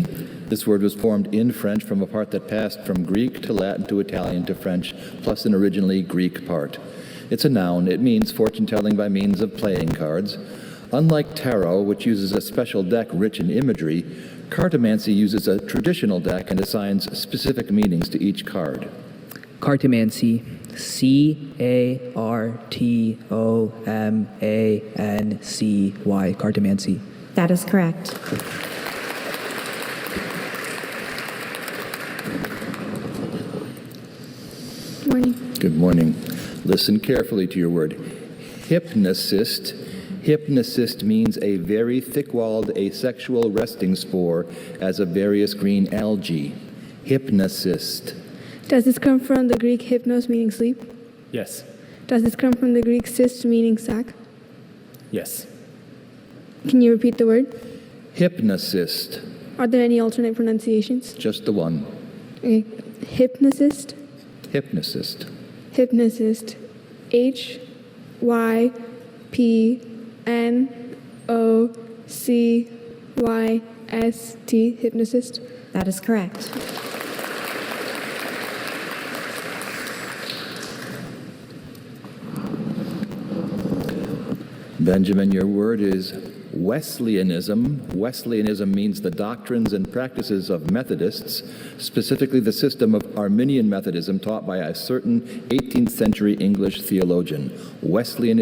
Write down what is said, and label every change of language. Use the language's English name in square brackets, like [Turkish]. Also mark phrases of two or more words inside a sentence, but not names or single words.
[English] This word was formed in French from a part that passed from Greek to Latin to Italian to French, plus an originally Greek part. It's a noun. It means fortune telling by means of playing cards. Unlike tarot, which uses a special deck rich in imagery, cartomancy uses a traditional deck and assigns specific meanings to each card. Cartomancy. C-A-R-T-O-M-A-N-C-Y. Cartomancy. That is correct. Morning. Good morning. Listen carefully to your word. Hypnocyst. Hypnocyst means a very thick-walled asexual resting spore as of various green algae. Hypnocyst. Does this come from the Greek hypnos, meaning sleep? Yes. Does this come from the Greek cyst, meaning sac? Yes. Can you repeat the word? Hypnocyst. Are there any alternate pronunciations? Just the one. Okay. Hypnocist. Hypnocyst. Hypnocist. H-Y-P-N-O-C-Y-S-T. Hypnocist. That is correct. Benjamin, your word is Wesleyanism. Wesleyanism means the doctrines and practices of Methodists, specifically the system of Arminian Methodism taught by a certain 18th century English theologian.